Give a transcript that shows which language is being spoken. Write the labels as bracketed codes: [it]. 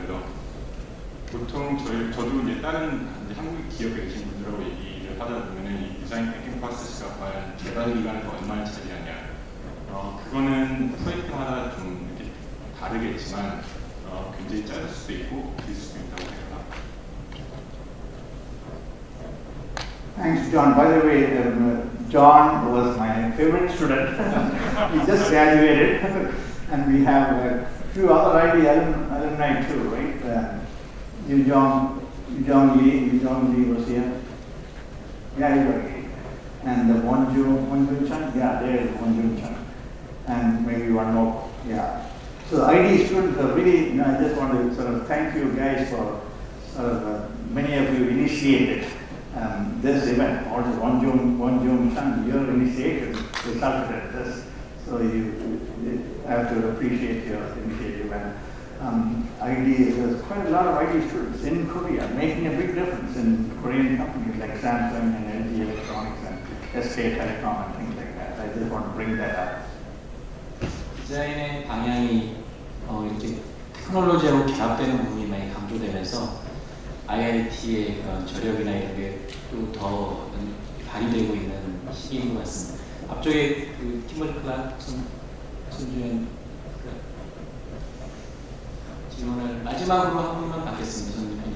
[ko] 그래서 보통 저도 이제 다른 이제 한국 기업에 계신 분들하고 얘기를 하다 보면은 이 디자인 थिं킹 프로세스가 과연 개발 기간을 얼마나 차지하냐, 그거는 프로젝트마다 좀 이렇게 다르겠지만 굉장히 짧을 수도 있고 길 수도 있다고 생각합니다. [en] Thanks, John. By the way, John was my favorite student. He just graduated, and we have a few other ID alumni too, right? Yu Jong Lee was here. Yeah, he was here. And Won Jun Chan, yeah, there is Won Jun Chan. And maybe one more, yeah. So ID students are really, I just want to sort of thank you guys for many of you initiated this event. Also, Won Jun Chan, your initiative resulted in this. So you have to appreciate your initiative. And there's quite a lot of ID students in Korea making a big difference in Korean companies like Samsung and LG Electronics and SK Telecom and things like that. I just want to bring that up. [ko] 디자인의 방향이 이렇게 테크놀로지하고 결합되는 부분이 많이 강조되면서 IIT의 그런 저력이나 이런 게 또 더 발휘되고 있는 시기인 것 같습니다. 앞쪽에 그 팀벌 클락 손주현 질문을 마지막으로 한 분만 받겠습니다.